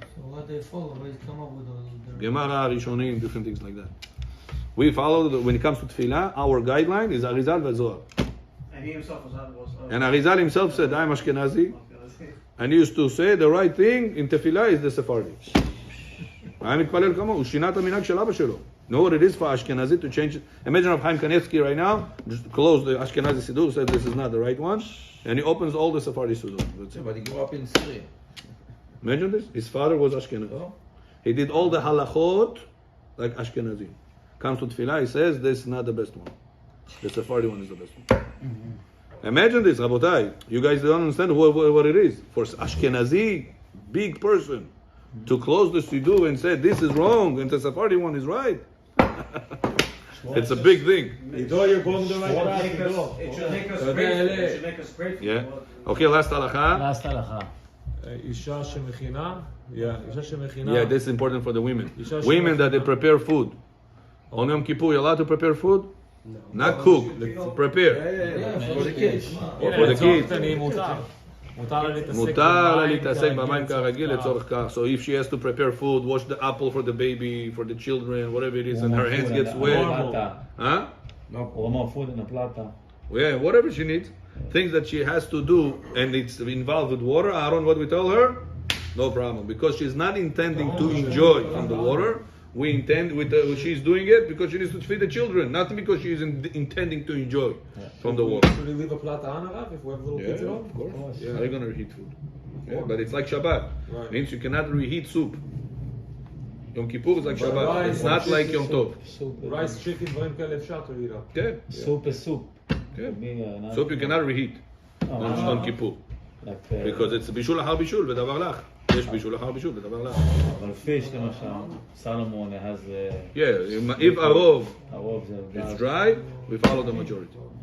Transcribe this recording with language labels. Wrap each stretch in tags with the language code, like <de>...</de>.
<en>So what they follow, they come up with all their... Gemara, Rishonim, different things like that. We follow, when it comes to Tefillah, our guideline is Arizal v'Zohar. And he himself was... And Arizal himself said, I'm Ashkenazi. And he used to say the right thing in Tefillah is the Sephardi. I'm</en> <he>מתפלל כמוהו, הוא שינה את המנהג של אבא שלו.</he> <en>Know what it is for Ashkenazi to change it. Imagine Rav Chaim Kanevsky right now, just close the Ashkenazi Siddur, said this is not the right one, and he opens all the Sephardi Siddur. Yeah, but he grew up in Syria. Imagine this. His father was Ashkenazi. Oh. He did all the halachot like Ashkenazi. Comes to Tefillah, he says this is not the best one. The Sephardi one is the best one. Imagine this, Rabotai. You guys don't understand what it is. For Ashkenazi, big person, to close the Siddur and say this is wrong and the Sephardi one is right. It's a big thing. It should make us grateful. It should make us grateful. Yeah. Okay, last halacha. last halacha.</en> <he>אישה שמכינה, אישה שמכינה.</he> <en>Yeah, this is important for the women. Isha Women shemachina. that they prepare food. On Yom Kippur, you're allowed to prepare food? Not cook, prepare. For the kids. Or for the kids.</en> <he>קטנים מותר. מותר לה להתעסק מותר לה להתעסק כרגיל, במים כרגיל לצורך כך.</he> <en>So if she has to prepare food, wash the apple for the baby, for the children, whatever it is, and her hands gets wet. Huh? Warm food in a plata. Yeah, whatever she needs. Things that she has to do and it's involved with water. Aaron, what we tell her? No problem. Because she's not intending to enjoy from the water. We intend with she's doing it because she needs to feed the children, not because she's intending to enjoy from the water. Should we leave a plata on, Rav, if we have little kids at home? Of course. Yeah, they're gonna reheat food. Yeah, but it's like Shabbat. Right. Means you cannot reheat soup. Yom Kippur is like But Shabbat. rice, It's not like Yom Tov. Rice, chicken,</en> <he>דברים כאלה אפשר</he> <en>to eat up. Okay. Soup is soup. Okay. Not- Soup you cannot reheat on Yom Kippur like,</en> <he>because it's בישול אחר בישול ודבר לך. יש בישול אחר בישול ודבר לך. אבל fish למשל, סלומון has</he> <en>Yeah, if arov</en> <he>הרוב זה</he> <en>is dry, we follow the majority.</en>